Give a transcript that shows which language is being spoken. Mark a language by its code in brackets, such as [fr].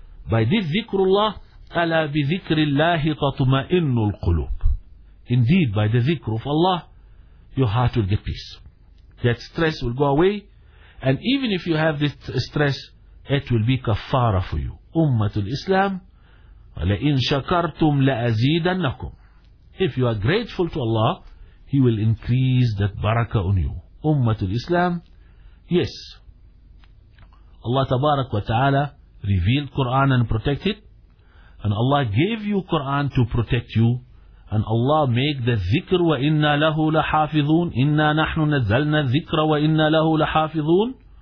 [en] By this dhikrullah, ala bi dhikrillahi tatma'innu al-qulub. Indeed, by the dhikr of Allah, your heart will get peace. That stress will go away, and even if you have this stress, it will be kafara for you. [ar] Ummatul Islam, وَلَئِنْ شَكَرْتُمْ لَأَزِيدَنَّكُمْ. [en] If you are grateful to Allah, He will increase that barakah on you. Ummatul Islam, yes, Allah tabarak wa ta'ala revealed Quran and protected, and Allah gave you Quran to protect you, and Allah make the dhikr [ar] وَإِنَّا لَهُ لَحَافِظُونَ إِنَّا نَحْنُ نَزَّلْنَا الذِّكْرَ وَإِنَّا لَهُ لَحَافِظُونَ.